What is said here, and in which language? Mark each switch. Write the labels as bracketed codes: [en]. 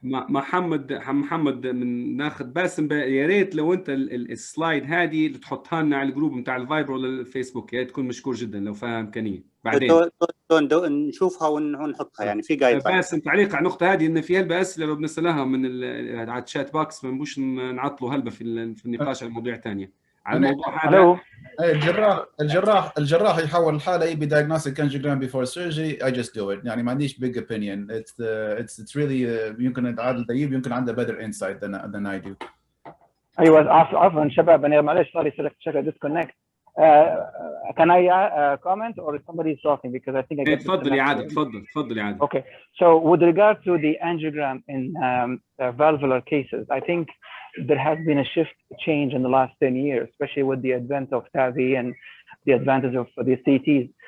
[ar] محمد من ناخذ باسم، يا ريت لو انت السلايد هذه تحطها لنا على الجروب نتاع الفايبر ولا الفيسبوك، يا تكون مشكور جدا لو فيها امكانيه. بعدين نشوفها ونحطها يعني في جايد لاين. باسم تعليق على النقطه هذه، ان في هلبة اسئله لو بنسالها من على الشات باكس، ما نبوش نعطلوا هلبة في النقاش على مواضيع ثانيه على الموضوع هذا. الجراح يحول الحاله يبي [en] diagnostic angiogram before surgery. I just do it. [ar] يعني ما عنديش [en] big opinion. It's really [ar] يمكن عادل طيب يمكن عنده [en] better insight than I do. [ar] ايوه عفوا شباب، انا معلش صار لي شكل disconnect. [en] Can I comment or somebody is talking because I think I get. [ar] تفضل يا عادل، تفضل يا عادل. [en] Okay, so with regard to the angiogram in valvular cases, I think there has been a change in the last 10 years, especially with the advent of TAVI and the advantage of the CTs.